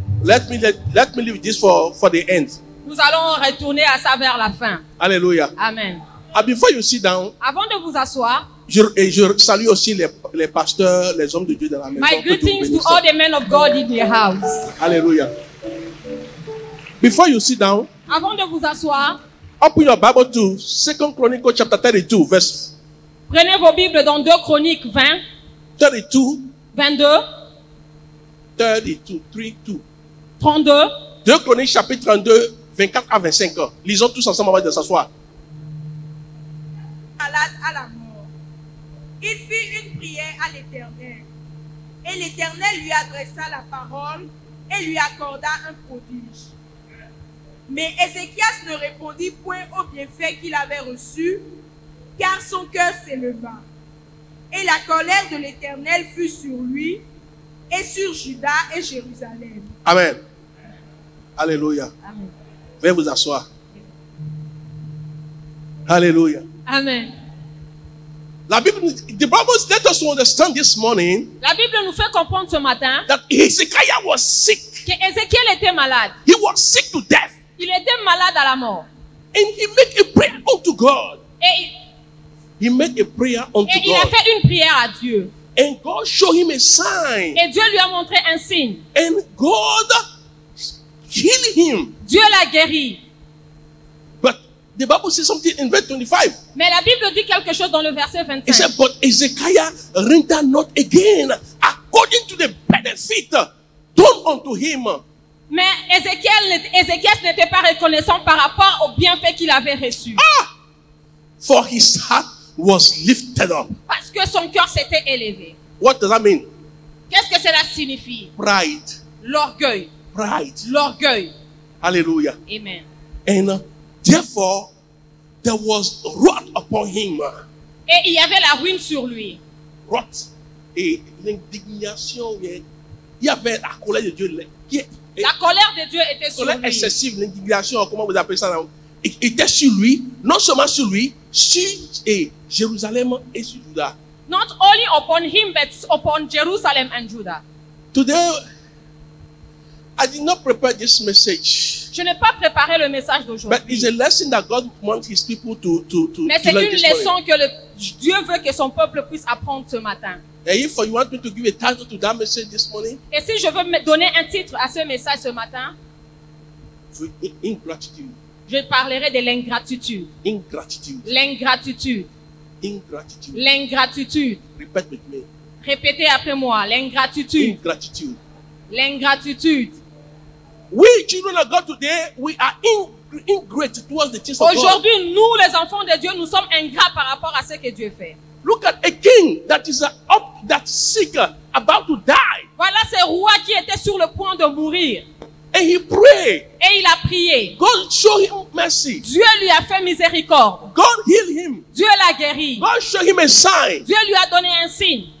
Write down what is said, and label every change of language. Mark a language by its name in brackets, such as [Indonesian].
[English] Let me leave this for the end. [French] Nous allons retourner à ça vers la fin. Alléluia. Amen. [English] And before you sit down, [French] avant de vous asseoir, je salue aussi les pasteurs, les hommes de Dieu dans la maison. [English] My greetings to all the men of God in the house. Alléluia. Before you sit down, [French] avant de vous asseoir, [English] open your Bible to 2 Chronicles chapter 32, verse. [French] Prenez vos Bibles dans 2 Chroniques 20. 32. 22. 32, 32. 32. 2 Chroniques chapitre 32, 24 à 25. Lisons tous ensemble avant de s'asseoir. Malade à la mort. Il fit une prière à l'Éternel. Et l'Éternel lui adressa la parole et lui accorda un prodige. Mais Ézéchias ne répondit point au bienfait qu'il avait reçu, car son cœur s'éleva. Et la colère de l'Éternel fut sur lui et sur Juda et Jérusalem. Amen. Alléluia. Amen. Veuillez vous asseoir. Alléluia. Amen. [English] The Bible let us understand this morning. [French] La Bible nous fait comprendre ce matin [English] That Hezekiah was sick. [French] que Ézéchiel était malade. [English] He was sick to death. [French] Il était malade à la mort. [English] And he made a prayer unto God. [French] Et [English] He made a prayer unto [French] il a [English] God. [French] fait une prière à Dieu. [English] And God showed him a sign. [French] Et Dieu lui a montré un signe. [English] And God healed him. [French] Dieu l'a guéri. [English] But the Bible says something in verse 25. [French] Mais la Bible dit quelque chose dans le verset 25. [English] It said, but Hezekiah rendered not again according to the benefit done unto him. [French] Mais Ézéchias n'était pas reconnaissant par rapport au bienfait qu'il avait reçu. [English] For his heart was lifted up. [French] Parce que son cœur s'était élevé. [English] What does that mean? [French] Qu'est-ce que cela signifie? [English] Pride. [French] L'orgueil. [English] Pride. [French] L'orgueil. [English] Hallelujah. Amen. And therefore, there was wrath upon him. [French] Et il y avait la ruine sur lui. Wrath. Et l'indignation. Il y avait la colère de Dieu. La colère de Dieu était sur Colère lui. excessive, l'indignation, comment vous appelez ça là? Était sur lui, non seulement sur lui, sur Jérusalem et sur Juda. [English] Not only upon him, but upon Jerusalem and Judah. Today, I did not prepare this message. [French] Je n'ai pas préparé le message [English] But it's [French] d'aujourd'hui. [English] a lesson that God wants his people to [French] Mais c'est [English] learn [French] une [English] this morning. [French] leçon que Dieu veut que son peuple puisse apprendre ce matin. [English] And if you want me to give a title to that message this morning, [French] Et si je veux me donner un titre à ce message ce matin, [English] ingratitude. [French] je parlerai de l'ingratitude. [English] Ingratitude. [French] L'ingratitude. [English] Ingratitude. [French] L'ingratitude. [English] Repeat with me. [French] Répétez après moi. L'ingratitude. [English] Ingratitude. [French] L'ingratitude. [English] We children of God today, we are ingrate towards the things of God. [French] Aujourd'hui, nous, les enfants de Dieu, nous sommes ingrats par rapport à ce que Dieu fait. [English] Look at a king that is that's sick, about to die. [French] Voilà ce roi qui était sur le point de mourir. [English] And he prayed. [French] Et il a prié. [English] God showed him mercy. [French] Dieu lui a fait miséricorde. [English] God healed him. [French] Dieu l'a guéri. [English] God showed him a sign. [French] Dieu lui a donné un signe.